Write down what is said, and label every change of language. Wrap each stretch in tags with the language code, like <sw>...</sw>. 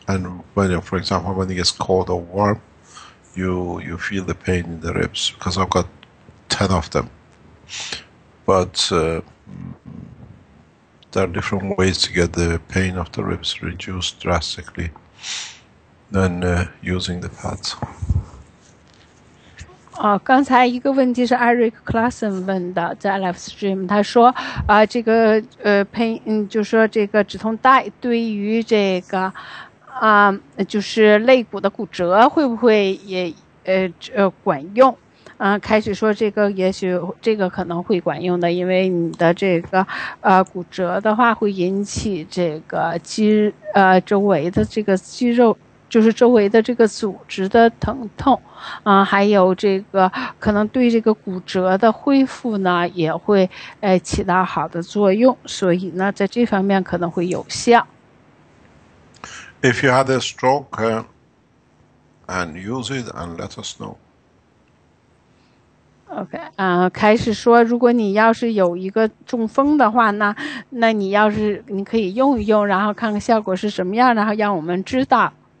<en>And when, for example, when it gets cold or warm, you feel the pain in the ribs, because I've got 10 of them. But there are different ways to get the pain of the ribs reduced drastically than using the pads.</en> <zh>刚才一个问题是 Eric Classen 问的，在 Live Stream， 他说这个就说这个止痛带对于这个就是肋骨的骨折会不会也管用？开始说这个也许这个可能会管用的，因为你的这个骨折的话会引起这个周围的这个肌肉。就是周围的这个组织的疼痛，还有这个可能对这个骨折的恢复呢，也会起到好的作用，所以呢，在这方面可能会有效。</zh> <en>If you had a stroke, and use it and let us know.</en> <zh>OK， 开始说，如果你要是有一个中风的话，那你可以用一用，然后看看效果是什么样，然后让我们知道。</zh>